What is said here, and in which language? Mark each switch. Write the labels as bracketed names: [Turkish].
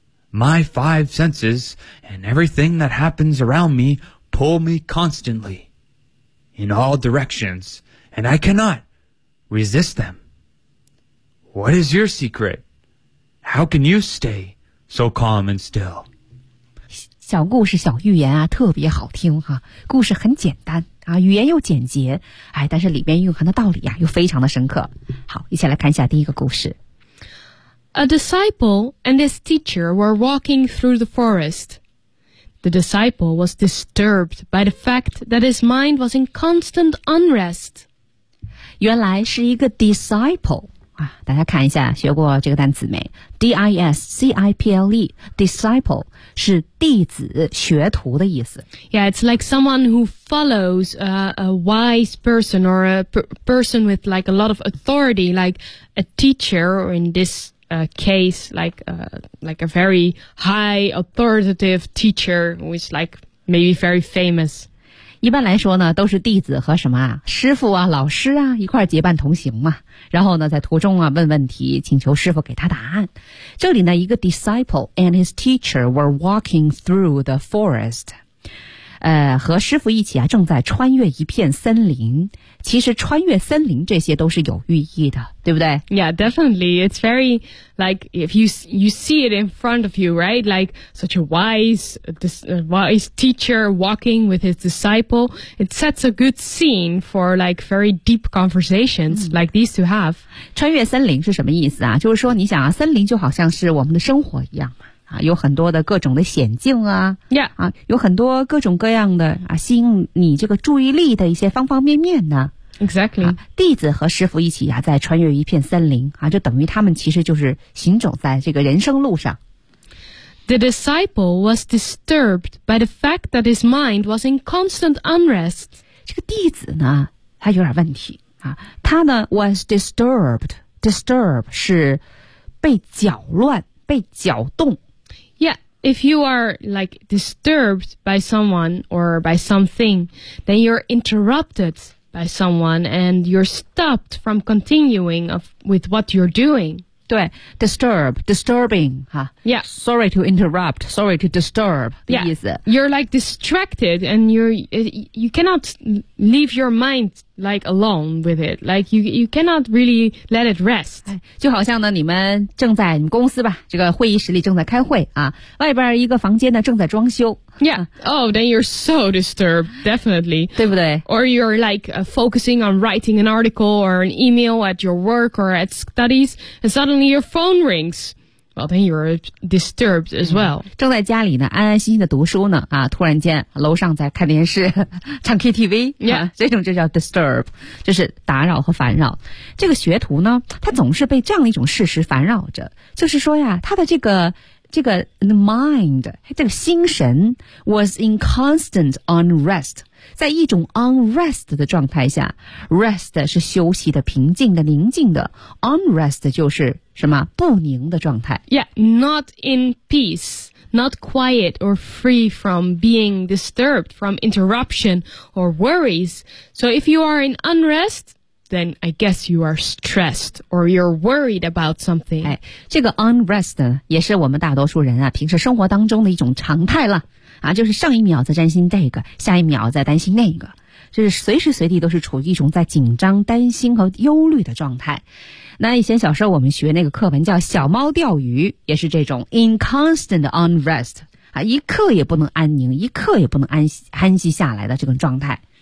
[English] My 5 senses and everything that happens around me pull me constantly in all directions, and I cannot resist them. What is your secret? How can you stay so calm and still? [Chinese] 小故事小寓言啊，特别好听哈、啊。故事很简单啊，语言又简洁，哎，但是里面蕴含的道理啊，又非常的深刻。好，一起来看一下第一个故事。 [English] A disciple and his teacher were walking through the forest. The disciple was disturbed by the fact that his mind was in constant unrest. [Chinese] 原来是一个 disciple 啊，大家看一下，学过这个单词没 ？D-I-S-C-I-P-L-E, disciple 是弟子、学徒的意思。 [English] Yeah, it's like someone who follows a wise person or a person with like a lot of authority, like a teacher or in this. Case like a very high authoritative teacher who is like maybe very famous. [Chinese] 一般来说呢，都是弟子和什么啊，师傅啊，老师啊，一块结伴同行嘛。然后呢，在途中啊，问问题，请求师傅给他答案。这里呢，一个 [English] disciple and his teacher were walking through the forest. [Chinese] 和师傅一起啊，正在穿越一片森林。其实穿越森林这些都是有寓意的，对不对 [English] ？Yeah, definitely. It's very like if you see it in front of you, right? Like such a wise teacher walking with his disciple. It sets a good scene for like very deep conversations like these to have. [Chinese] 穿越森林是什么意思啊？就是说，你想啊，森林就好像是我们的生活一样嘛。啊，有很多的各种的险境啊， [English] yeah. [Chinese] 啊，有很多各种各样的啊，吸引你这个注意力的一些方方面面呢。 [English] Exactly，、 [Chinese] 啊、弟子和师傅一起啊，在穿越一片森林啊，就等于他们其实就是行走在这个人生路上。 [English] The disciple was disturbed by the fact that his mind was in constant unrest. [Chinese] 这个弟子呢，他有点问题啊，他呢 [English] was disturbed. [Chinese] Disturb 是被搅乱、被搅动。 [English] Yeah, if you are like disturbed by someone or by something, then you're interrupted by someone and you're stopped from continuing with what you're doing. 对 ,disturb, disturbing, 哈、huh? Yeah. Sorry to interrupt, sorry to disturb, [Chinese] 的意思。 [English] Yeah. You're like distracted and you cannot leave your mind like alone with it. Like you cannot really let it rest. [Chinese] 就好像呢你们正在你们公司吧这个会议室里正在开会啊外边一个房间呢正在装修。 [English] Yeah. Oh, then you're so disturbed, definitely. [Chinese] 对不对 [English] Or you're like focusing on writing an article or an email at your work or at studies and suddenly your phone rings. Well, then you're disturbed as well. [Chinese] 正在家里呢，安安心心的读书呢，啊，突然间楼上在看电视，唱 KTV， [English] yeah. [Chinese] 啊，这种就叫 disturb， 就是打扰和烦扰。这个学徒呢，他总是被这样一种事实烦扰着，就是说呀，他的这个 mind， 这个心神 [English] was in constant unrest， [Chinese] 在一种 unrest 的状态下 ，rest 是休息的、平静的、宁静的 ，unrest 就是。什么不宁的状态 [English] Yeah, not in peace, not quiet or free from being disturbed, from interruption or worries. So if you are in unrest, then I guess you are stressed or you're worried about something. [Chinese] 哎，这个 unrest 呢，也是我们大多数人啊，平时生活当中的一种常态了。啊，就是上一秒在担心这个，下一秒在担心那个。就是随时随地都是处于一种在紧张、担心和忧虑的状态。那以前小时候我们学那个课文叫《小猫钓鱼》，也是这种 [English] in constant unrest [Chinese] 啊，一刻也不能安宁，一刻也不能安息下来的这种状态。